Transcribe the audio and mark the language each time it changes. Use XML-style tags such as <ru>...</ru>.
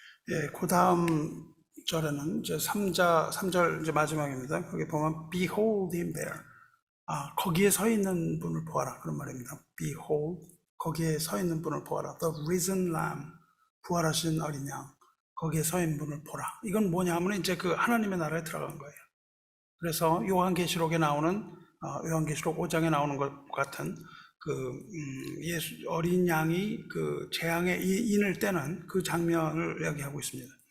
<ko>예, 그 다음 절에는 이제 3절 이제 마지막입니다. 거기 보면</ko> <en>behold him there.</en> <ko>거기에 서 있는 분을 보아라. 그런 말입니다. behold, 거기에 서 있는 분을 보아라.</ko> <en>the risen lamb,</en> <ko>부활하신 어린 양. 거기에 서 있는 분을 보라. 이건 뭐냐면 이제 그 하나님의 나라에 들어간 거예요. 그래서 요한계시록에 나오는, 요한계시록 5장에 나오는 것 같은 예수 어린 양이 그 재앙의 인을 떼는 그 장면을 이야기하고 있습니다.</ko>